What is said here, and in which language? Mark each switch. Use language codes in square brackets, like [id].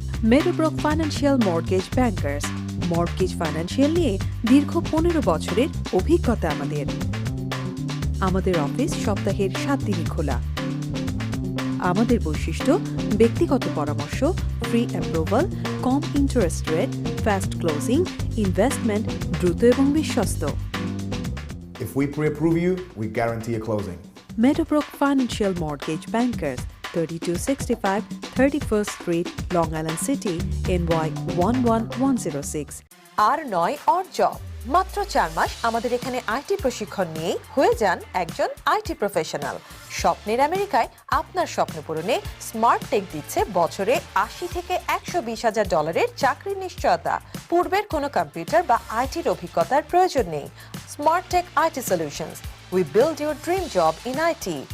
[bn] মেডোব্রোক financial mortgage bankers. Mortgage financial নিয়ে দীর্ঘ 15 বছরের অভিজ্ঞতা আমাদের। আমাদের অফিস সপ্তাহের 7 দিনই খোলা। আমাদের বৈশিষ্ট্য ব্যক্তিগত পরামর্শ, ফ্রি অ্যাপ্রুভাল, কম interest rate, fast closing, investment দ্রুত এবং বিশ্বস্ত। [en] If we pre-approve you, we guarantee a closing. Meadowbrook Financial Mortgage Bankers, 3265 31st Street, Long Island City, NY 11106। [bn] আর নয় অর জব। মাত্র 4 মাস আমাদের এখানে আইটি প্রশিক্ষণ নিয়ে হয়ে যান একজন আইটি প্রফেশনাল। স্বপ্নের আমেরিকায় আপনার স্বপ্ন পূরণে স্মার্ট টেক দিচ্ছে বছরে 80 থেকে $120,000 চাকরির নিশ্চয়তা। পূর্বের কোনো কম্পিউটার বা আইটির অভিজ্ঞতার প্রয়োজন নেই। Smart take IT solutions. [en] We build your dream job in IT.